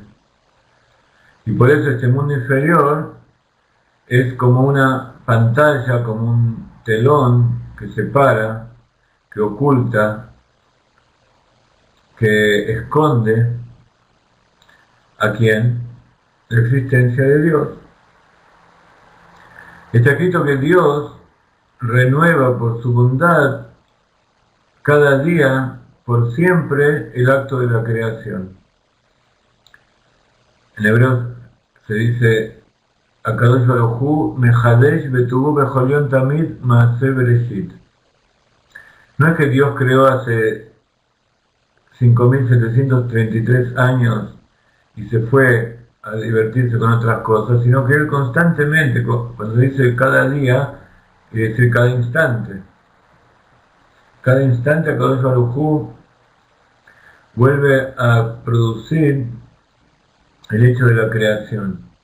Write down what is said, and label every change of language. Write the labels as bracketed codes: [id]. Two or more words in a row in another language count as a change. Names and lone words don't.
[es] Y por eso este mundo inferior es como una pantalla, como un telón que separa, que oculta, que esconde a quién, la existencia de Dios. Está escrito que Dios renueva por su bondad cada día, por siempre, el acto de la creación. En hebreo se dice [he] הקדוש ברוך הוא מחדש בטובו בכל יום תמיד מעשה בראשית. [es] No es que Dios creó hace 5.733 años y se fue a divertirse con otras cosas, sino que Él constantemente, cuando dice cada día, quiere decir cada instante. Cada instante [he] הקדוש ברוך הוא [es] vuelve a producir el hecho de la creación.